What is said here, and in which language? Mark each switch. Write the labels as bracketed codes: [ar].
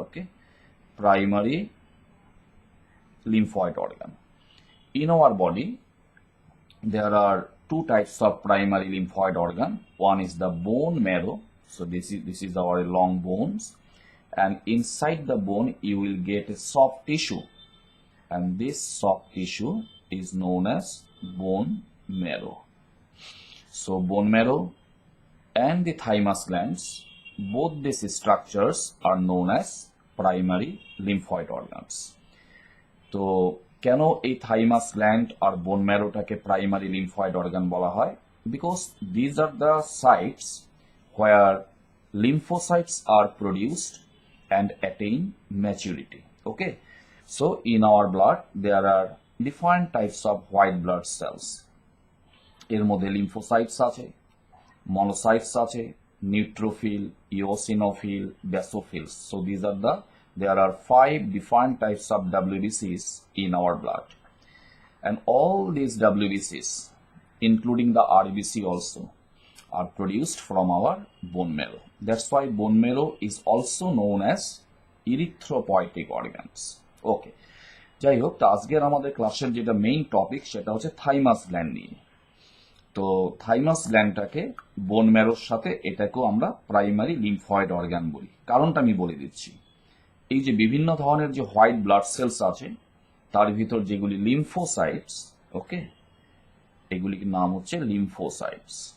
[en] Okay, primary lymphoid organ. In our body, there are two types of primary lymphoid organ. One is the bone marrow. So this is our long bones, and inside the bone you will get a soft tissue, and this soft tissue is known as bone marrow. So bone marrow and the thymus glands, both these structures are known as primary lymphoid organs. [bn] তো কেন এই thymus gland আর বোন ম্যারোটাকে primary lymphoid organ বলা হয়? [en] Because these are the sites where lymphocytes are produced and attain maturity. Okay, so in our blood there are different types of white blood cells. [bn] এর মধ্যে lymphocytes আছে, monocytes আছে, neutrophil, eosinophil, basophils. [en] So there are 5 different types of WBCs in our blood, and all these WBCs, including the RBC also, are produced from our bone marrow. That's why bone marrow is also known as erythropoietic organs. [bn] Okay, যাই হোক, আজকের আমাদের ক্লাসের যেটা main topic সেটা হচ্ছে thymus gland নিয়ে। তো থাইমাস গ্ল্যান্ডটাকে বোন ম্যারোর সাথে এটাকেও আমরা প্রাইমারি লিম্ফয়েড অর্গান বলি। কারণটা আমি বলে দিচ্ছি। এই যে বিভিন্ন ধরনের যে হোয়াইট ব্লাড সেলস আছে, তার ভিতর যেগুলি লিম্ফোসাইটস, ওকে, এগুলির নাম হচ্ছে লিম্ফোসাইটস।